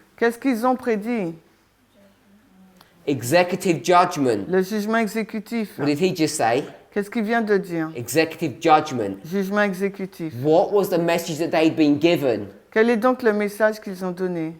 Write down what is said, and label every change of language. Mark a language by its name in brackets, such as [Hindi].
[French] Qu'est-ce qu'ils ont prédit? [English] Executive judgment. [French] Le jugement exécutif. [English] What did he just say? [French] Qu'est-ce qu'il vient de dire? [English] Executive judgment. [French] Jugement exécutif. [English] What was the message that they'd been given? [French] Quel est donc le message qu'ils ont donné?